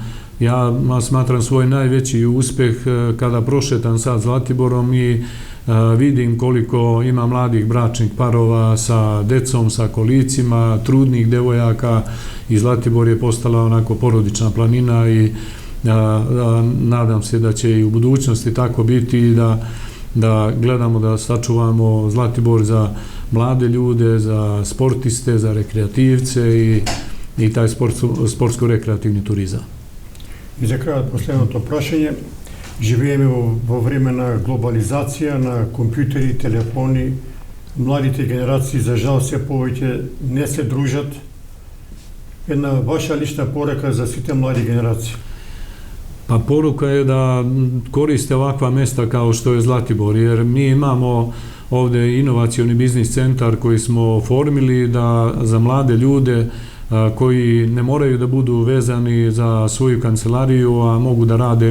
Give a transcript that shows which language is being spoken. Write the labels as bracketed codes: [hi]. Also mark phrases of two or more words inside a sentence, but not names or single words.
[sr] Ja smatram svoj najveći uspeh kada prošetam sad Zlatiborom i vidim koliko ima mladih bračnih parova sa decom, sa kolicima, trudnih devojaka i Zlatibor je postala onako porodična planina i nadam se da će i u budućnosti tako biti i da gledamo da sačuvamo Zlatibor za mlade ljude, za sportiste, za rekreativce i taj sportsko-rekreativni turizam. [mk] И за крајот последното прашање, живееме во време на глобализација, на компјутери, телефони, младите генерации за жал се повеќе не се дружат. Една ваша лична порака за сите млади генерации? [sr] Pa poruka je da koriste ovakva mesta kao što je Zlatibor, jer mi imamo ovde inovacioni biznis centar koji smo oformili da za mlade ljude koji ne moraju da budu vezani za svoju kancelariju, a mogu da rade